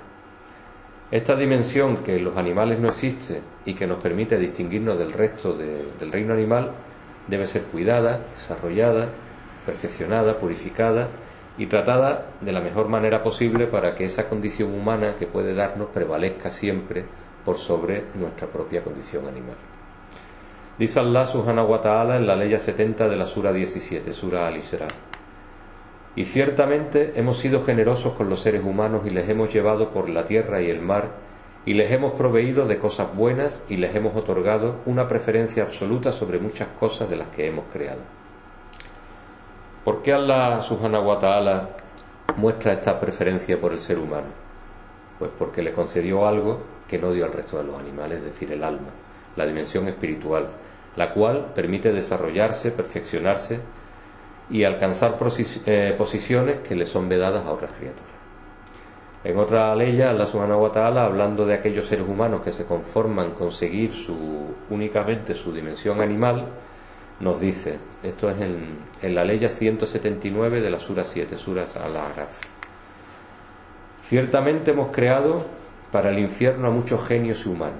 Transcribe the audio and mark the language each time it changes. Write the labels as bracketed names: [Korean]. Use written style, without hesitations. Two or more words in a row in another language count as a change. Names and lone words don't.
[Spanish] Esta dimensión que en los animales no existe y que nos permite distinguirnos del resto del reino animal debe ser cuidada, desarrollada, perfeccionada, purificada y tratada de la mejor manera posible para que esa condición humana que puede darnos prevalezca siempre por sobre nuestra propia condición animal. Dice Allah [Arabic] سبحانه وتعالى [Spanish] en la ley 70 de la sura 17, sura Al-Isra: y ciertamente hemos sido generosos con los seres humanos y les hemos llevado por la tierra y el mar y les hemos proveído de cosas buenas y les hemos otorgado una preferencia absoluta sobre muchas cosas de las que hemos creado. ¿Por qué Allah [Arabic] سبحانه وتعالى [Spanish] muestra esta preferencia por el ser humano? Pues porque le concedió algo que no dio al resto de los animales, es decir, el alma, la dimensión espiritual, la cual permite desarrollarse, perfeccionarse y alcanzar posiciones que le son vedadas a otras criaturas. En otra ley, Allah [Arabic] سبحانه وتعالى, [Spanish] hablando de aquellos seres humanos que se conforman con seguir únicamente su dimensión animal, nos dice, esto es en la ley 179 de la sura 7, sura Al-A'raf: ciertamente hemos creado para el infierno a muchos genios y humanos.